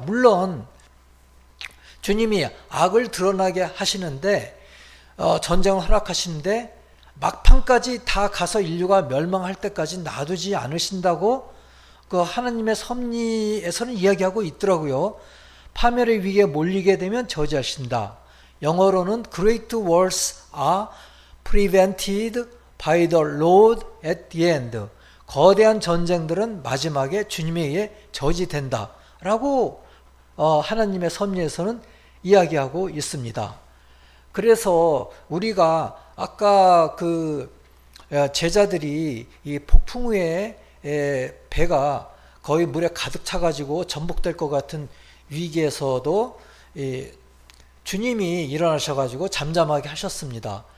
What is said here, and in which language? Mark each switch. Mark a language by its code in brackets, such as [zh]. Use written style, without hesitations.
[ko] 물론 주님이 악을 드러나게 하시는데 전쟁을 허락하시는데 막판까지 다 가서 인류가 멸망할 때까지 놔두지 않으신다고 그 하나님의 섭리에서는 이야기하고 있더라고요. 파멸의 위기에 몰리게 되면 저지하신다. 영어로는 [en] Great wars are prevented by the Lord at the end. [ko] 거대한 전쟁들은 마지막에 주님에 의해 저지된다 라고 하나님의 섭리에서는 이야기하고 있습니다. 그래서 우리가 아까 그 제자들이 이 폭풍 후에 배가 거의 물에 가득 차가지고 전복될 것 같은 위기에서도 주님이 일어나셔가지고 잠잠하게 하셨습니다.